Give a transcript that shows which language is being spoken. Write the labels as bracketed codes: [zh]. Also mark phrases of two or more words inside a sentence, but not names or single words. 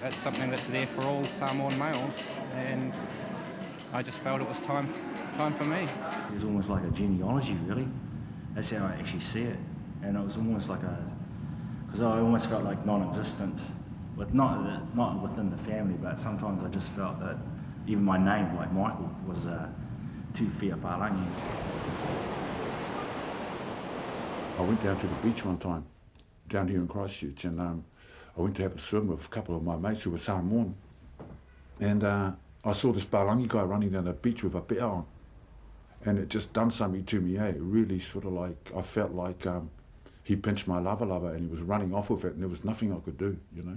[en] It's something that's there for all Samoan males, and I just felt it was time for me. It's almost like a genealogy, really. That's how I actually see it. And it was almost like because I almost felt like non-existent, but not within the family, but sometimes I just felt that even my name, like Michael, was too [sm] whia palangi. [en] I went down to the beach one time, down here in Christchurch, and I went to have a swim with a couple of my mates who were Samoan. And I saw this palangi guy running down the beach with a pea on. And it just done something to me, eh? It really sort of like, I felt like he pinched my lava and he was running off with it, and there was nothing I could do, you know.